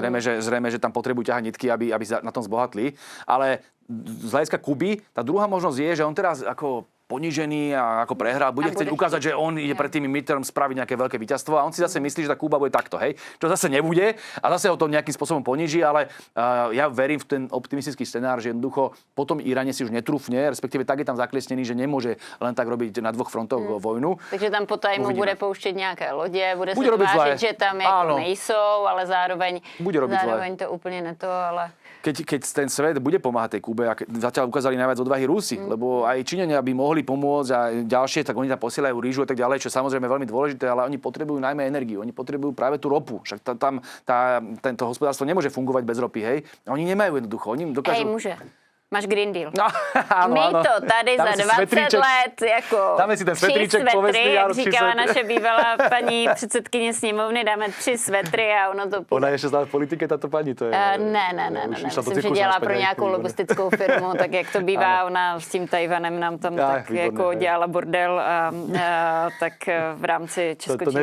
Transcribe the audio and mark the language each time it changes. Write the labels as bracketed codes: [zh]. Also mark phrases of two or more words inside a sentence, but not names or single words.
[sk] Zrejme, že tam potrebujú ťahať nitky, aby na tom zbohatli. Ale z hľadiska Kuby, tá druhá možnosť je, že on teraz ako ponížený a ako prehral, bude chcieť ukázať, že on ide pred tými midterm spraviť nejaké veľké víťazstvo a on si zase myslí, že tá Kuba bude takto, hej. Čo zase nebude a zase ho to nejakým spôsobom poníži, ale ja verím v ten optimistický scenár, že jednoducho potom Iráne si už netrúfne, respektíve tak je tam zakliesnený, že nemôže len tak robiť na dvoch frontoch vojnu. [cs] Takže tam potajmu bude pouštět nějaké lodě, bude se tvářit, že tam jako nejsou, ale zároveň to úplně ne to, ale... [sk] Keď ten svet bude pomáhať tej Kube, a zatiaľ ukázali najviac odvahy Rusi, lebo aj Číňania by mohli pomôcť a ďalšie, tak oni tam posielajú rýžu a tak ďalej, čo samozrejme je veľmi dôležité, ale oni potrebujú najmä energiu, oni potrebujú práve tú ropu. Však tento hospodárstvo nemôže fungovať bez ropy, hej? Oni nemajú jednoducho, oni dokážu... Hej, môže. Máš Green Deal. No, áno, [cs] My to tady za 20 let, jako [sk] dáme si ten svetríček povestný, [cs] jak říkala naše bývalá paní předsedkyně sněmovny, dáme 3 svetry a ono to... Ona je ještě stále v politike, tato paní, to je... Ne. Myslím, že dělá pro nějakou lobistickou firmu, tak jak to bývá, ona s tím Tajvanem nám tam tak výborné, jako dělala bordel, tak v rámci česko-čínských vztahů.